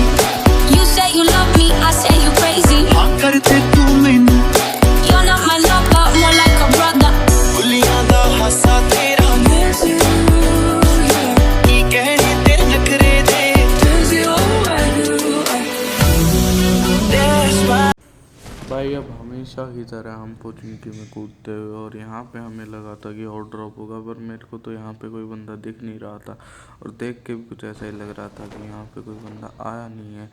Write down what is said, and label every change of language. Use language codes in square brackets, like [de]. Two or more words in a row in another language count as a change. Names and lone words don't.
[en] You say you love me, I say you crazy. [pa] ਹਾਂ ਕਰਤੇ ਤੂੰ ਮੈਨੂੰ, [en] You're not my lover, more like a brother. [pa] ਬੁੱਲੀਆਂ ਦਾ ਹਾਸਾ ਤੇਰਾ, ਕੀ ਕਹਿਣੇ ਤੇਰੇ ਨਖਰੇ ਦੇ। [hi] भाई अब हमेशा की तरह हम पोचिंकी में कूदते हुए, और यहाँ पे हमें लगा था कि और ड्रॉप होगा, पर मेरे को तो यहाँ पे कोई बंदा दिख नहीं रहा था, और देख के भी कुछ ऐसा ही लग रहा था कि यहाँ पे कोई बंदा आया नहीं है।